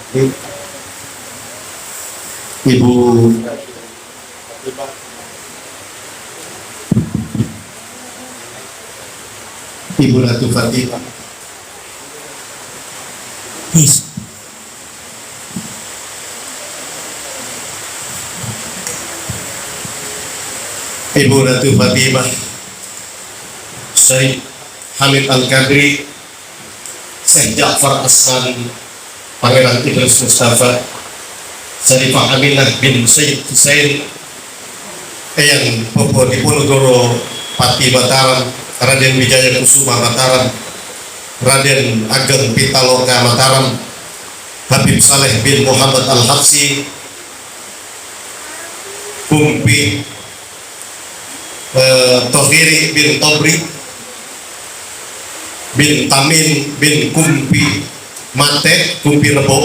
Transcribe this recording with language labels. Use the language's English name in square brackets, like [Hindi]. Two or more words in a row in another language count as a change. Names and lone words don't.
[Indonesian] Ibu Ratu Fatimah Ibu Ratu Fatimah Syekh Hamid Al-Qadri Syekh Ja'far Asman Pangeran Idris Mustafa Syarifah Aminah bin Syekh Husain Eyang Popo Diponegoro Pati Mataram Raden Wijaya Kusuma Mataram Raden Ageng Pitaloka Mataram Habib Saleh bin Muhammad Al-Habsi Kumpi Tohiri bin Tobri bin Tamin bin Kumpi Mate Kumpi Rebo.